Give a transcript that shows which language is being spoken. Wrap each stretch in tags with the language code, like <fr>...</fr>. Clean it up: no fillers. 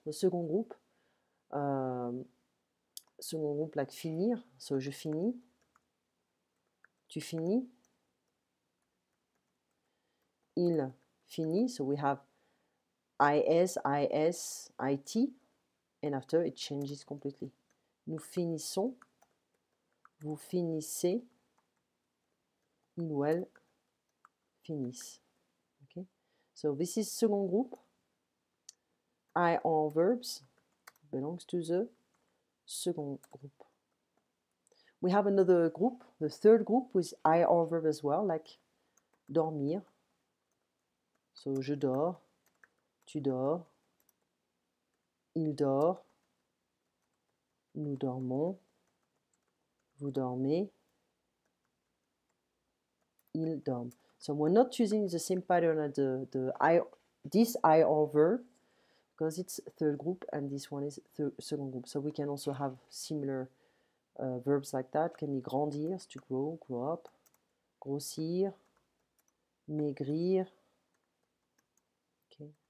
<en>The second group, like finir, so</en> <fr>je finis, tu finis, il finit,</fr> <en>so we have IS, IS, IT, and after it changes completely.</en> <fr>Nous finissons, vous finissez, il ou elle finissent.</fr> <en>Okay? So this is second group. IR verbs belongs to the second group. We have another group, the third group, with IR verb as well, like dormir.</en> <fr>So je dors, tu dors, il dort, nous dormons, vous dormez, ils dorment.</fr> <en>So we're not using the same pattern as this IR verb because it's third group and this one is second group. So we can also have similar verbs like that. Can be grandir, to grow, grow up, grossir, maigrir, okay.</en>